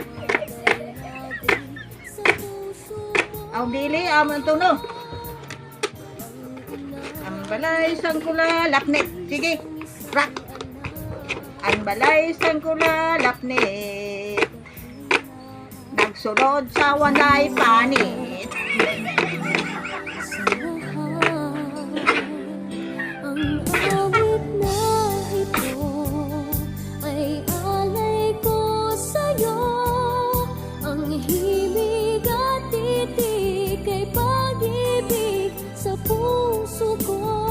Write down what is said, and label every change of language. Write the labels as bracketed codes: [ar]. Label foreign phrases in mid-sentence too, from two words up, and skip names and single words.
[hil] Ang dili, ang tuno. Ang balay sang kulalapnit. Sige. Rock. Ang balay sang kulalapnit, nagsunod sa wanay panit. [tl] Ang awit na ito ay alay ko sa'yo. Ang himig at titik ay pag-ibig sa puso ko.